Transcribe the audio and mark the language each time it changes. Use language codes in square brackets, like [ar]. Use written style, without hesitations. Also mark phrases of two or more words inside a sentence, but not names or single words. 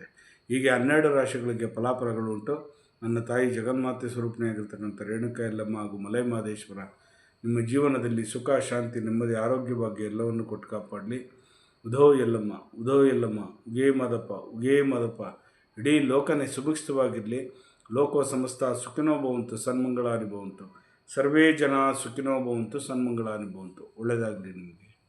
[kn] ಹೀಗೆ 12 ರಾಶಿಗಳಿಗೆ ಫಲಾಫಲಗಳು ಉಂಟು. ನನ್ನ ತಾಯಿ ಜಗನ್ಮಾತೆ ಸ್ವರೂಪಿಣಿಯಾಗಿರ್ತಕ್ಕಂಥ ರೇಣುಕಾ ಯಲ್ಲಮ್ಮ ಹಾಗೂ ಮಲೈ ಮಹದೇಶ್ವರ ನಿಮ್ಮ ಜೀವನದಲ್ಲಿ ಸುಖ ಶಾಂತಿ ನೆಮ್ಮದಿ ಆರೋಗ್ಯ ಭಾಗ್ಯ ಎಲ್ಲವನ್ನು ಕೊಟ್ಟು ಕಾಪಾಡಲಿ. ಉಧೋ ಯಲ್ಲಮ್ಮ, ಉಧೋ ಯಲ್ಲಮ್ಮ, ಉಗೇ ಮಾದಪ್ಪ. ಇಡೀ ಲೋಕನೇ ಸುಭಿಕ್ಷವಾಗಿರಲಿ. [sa] ಲೋಕೋ ಸಮಸ್ತ ಸುಖಿನೋ ಭವಂತು, ಸನ್ಮಂಗಳಾನಿ ಭವಂತು. ಸರ್ವೇ ಜನ ಸುಖಿನೋ ಭವಂತು, ಸನ್ಮಂಗಳಾನಿ ಭವಂತು. [kn] ಒಳ್ಳೆಯದಾಗಲಿ ನಿಮಗೆ.